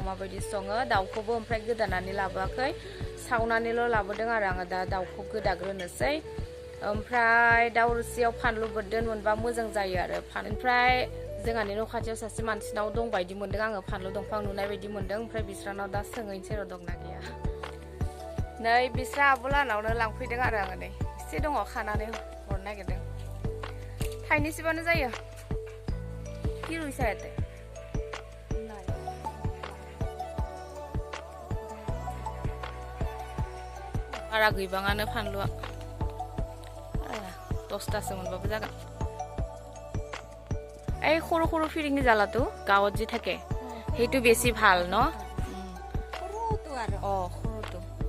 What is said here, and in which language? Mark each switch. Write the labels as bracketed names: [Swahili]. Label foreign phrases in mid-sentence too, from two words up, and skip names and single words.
[Bodo] माबायदि सङो दाउखौबो ओमफ्राय गोदानानै लाबोआखै सावनानैल' लाबोदों आरो आङो दा दाउखौ गोदाग्रोनोसै ओमफ्राय दाउ रोसियाव फानलु बोरदोन मोनबा मोजां जायो आरो ओमफ्राय जोंहानि न' खाथियाव सासे मानसिनाव दं बायदि मोन्दों आङो फानलु दंफां नुनाय बायदि मोन्दों ओमफ्राय बिस्रानाव दा सोंहैनोसै र' दंना गैया नै बिस्रा आब'लानावनो लांफैदों आरो आङो नै एसे दङ खानानै हरनो नागिरदों थाइनैसोबानो जायो [Assamese] কি রুইছা ইয়াতে [Bodo] बारा गैबाङानो फानलुआ 10टासो मोनबाबो जागोन [Assamese] এই সৰু সৰু ফিৰিঙি জ্বালাটো গাঁৱত যি থাকে সেইটো বেছি ভাল ন সৰুটো আৰু সৰুটো